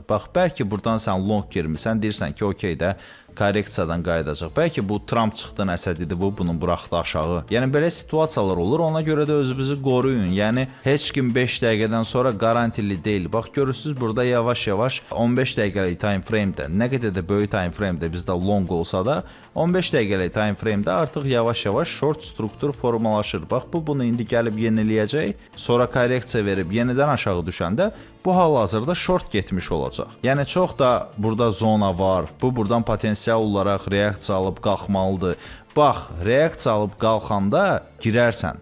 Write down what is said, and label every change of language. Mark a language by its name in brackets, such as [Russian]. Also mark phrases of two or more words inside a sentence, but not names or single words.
[Azerbaijani] Bax, bəlkə buradan sən long girmirsən, deyirsən ki, okey də, korreksiyadan qayıdacaq. Bəlkə bu Trump çıxdı nəsə dedi, bu bunu buraxdı aşağı. Yəni belə situasiyalar olur. Ona görə də özünüzü qoruyun. Yəni heç kim 5 dəqiqədən sonra garantili deyil. Bax görürsüz burada yavaş-yavaş 15 dəqiqəlik [English] time frame-də, [Azerbaijani] nə qədər də böyük [English] time frame-də [Azerbaijani] bizdə long olsa da 15 dəqiqəlik [English] time frame-də [Azerbaijani] artıq yavaş-yavaş short struktur formalaşır. Bax bu bunu indi gəlib yeniləyəcək. Sonra korreksiya verib yenidən aşağı düşəndə bu hal-hazırda short getmiş olacaq. Yəni çox da burada zona var. Bu buradan potensial olaraq reaksiya alıb qalxmalıdır. Bax, reaksiya alıb qalxanda girərsən.